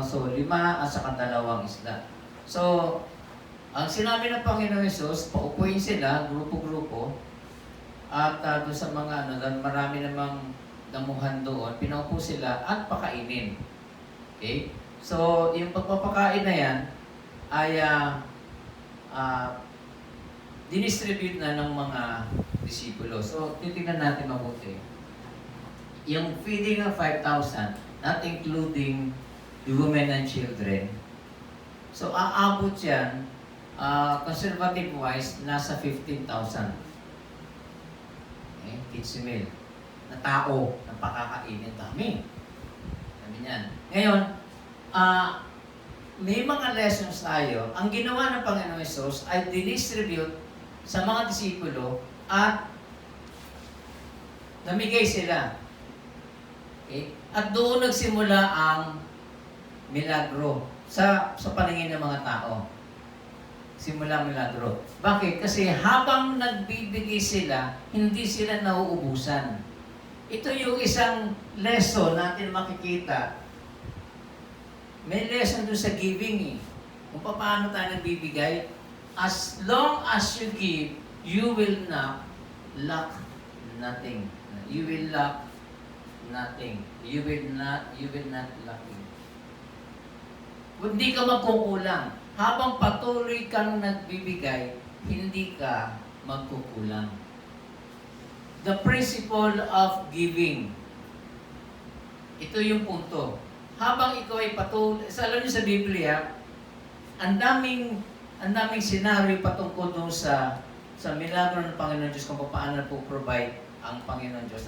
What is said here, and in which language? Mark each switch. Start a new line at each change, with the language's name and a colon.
Filipino: So, 5 at saka 2 isda. So, ang sinabi ng Panginoon Hesus, paupuin sila, grupo-grupo, at doon sa mga, marami namang damuhan doon, pinaupo sila at pakainin. Okay? So, yung pagpapakain na yan, ay dinistribute na ng mga disipulo. So, titignan natin mabuti.
English: Yung feeding ng 5,000, not including the women and children.
Filipino: So, aabot yan, conservative-wise, nasa 15,000. Okay?
English: Kids meal.
Filipino: Na tao, na pakakainin. Dami. Dami yan. Ngayon, may mga lessons tayo. Ang ginawa ng Panginoon Hesus ay dinistribute sa mga disipulo at namigay sila. Okay? At doon nagsimula ang milagro sa paningin ng mga tao. Simula milagro. Bakit? Kasi habang nagbibigay sila, hindi sila nauubusan. Ito yung isang lesson natin makikita. May lesson doon sa giving kung paano tayo nagbibigay.
English: As long as you give, you will not lack nothing. You will lack nothing. You will not lacking.
Filipino: Hindi ka magkukulang. Habang patuloy kang nagbibigay, hindi ka magkukulang.
English: The principle of giving.
Filipino: Ito yung punto. Habang ikaw ay patuloy, alam niyo sa Biblia, ang daming senaryo patungkol doon sa milagro ng Panginoon Diyos kung paano po-provide ang Panginoon Diyos.